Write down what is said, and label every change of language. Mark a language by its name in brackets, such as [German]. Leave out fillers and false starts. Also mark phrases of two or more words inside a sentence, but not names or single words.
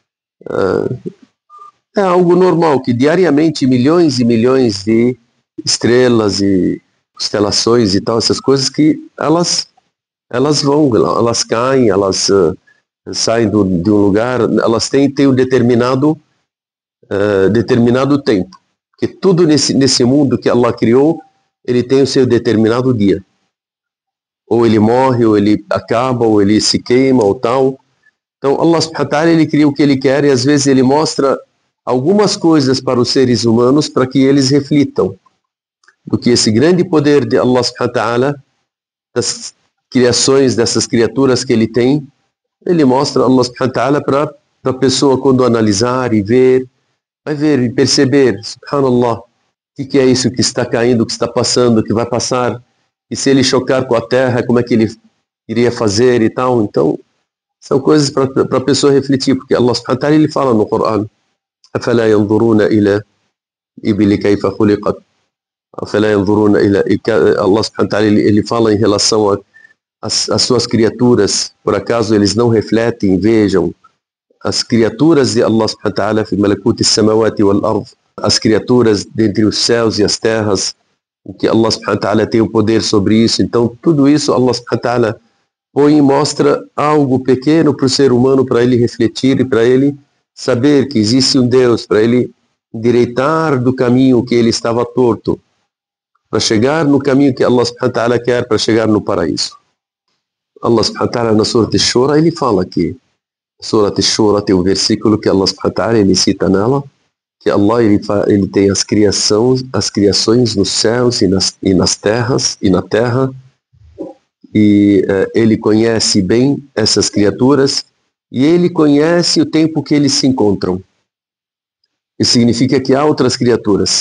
[Portuguese] É algo normal, que diariamente milhões e milhões de estrelas e constelações e tal, essas coisas que elas caem, elas saem de um lugar, elas têm um determinado tempo. Porque tudo nesse mundo que Allah criou, ele tem o seu determinado dia. Ou ele morre, ou ele acaba, ou ele se queima, ou tal. Então Allah [Arabic] سبحانه وتعالى, [Portuguese] ele cria o que ele quer e às vezes ele mostra algumas coisas para os seres humanos para que eles reflitam do que esse grande poder de Allah [Arabic] سبحانه وتعالى, [Portuguese] das criações, dessas criaturas que ele tem, ele mostra Allah [Arabic] سبحانه وتعالى [Portuguese] para a pessoa quando analisar e ver, vai ver e perceber, subhanallah, o que é isso que está caindo, que está passando, que vai passar, e se ele chocar com a terra, como é que ele iria fazer e tal. Então, são coisas para a pessoa refletir, porque Allah [Arabic] سبحانه وتعالى, [Portuguese] ele fala no Coran, [Arabic] أَفَلَا يَنْظُرُونَ إِلَى إِبِلِ كَيْفَ خُلِقَتْ أَفَلَا يَنْظُرُونَ إِلَى الله سبحانه وتعالى, [Portuguese] ele fala em relação às suas criaturas, por acaso eles não refletem, vejam, as criaturas de Allah [Arabic] سبحانه وتعالى, في ملكوت السماوات والأرض, [Portuguese] as criaturas dentre os céus e as terras, que Allah [Arabic] سبحانه وتعالى [Portuguese] tem o poder sobre isso. Então tudo isso Allah [Arabic] سبحانه وتعالى [Portuguese] põe e mostra algo pequeno para o ser humano, para ele refletir e para ele saber que existe um Deus, para ele endireitar do caminho que ele estava torto, para chegar no caminho que Allah [Arabic] سبحانه وتعالى [Portuguese] quer, para chegar no paraíso. Allah [Arabic] سبحانه وتعالى [Portuguese] na Surah Ash-Shura, ele fala que Surah Ash-Shura tem um versículo que Allah [Arabic] سبحانه وتعالى, [Portuguese] ele cita nela, que Allah ele tem as criações nos céus e nas terras e na terra, e ele conhece bem essas criaturas e ele conhece o tempo que eles se encontram. Isso significa que há outras criaturas.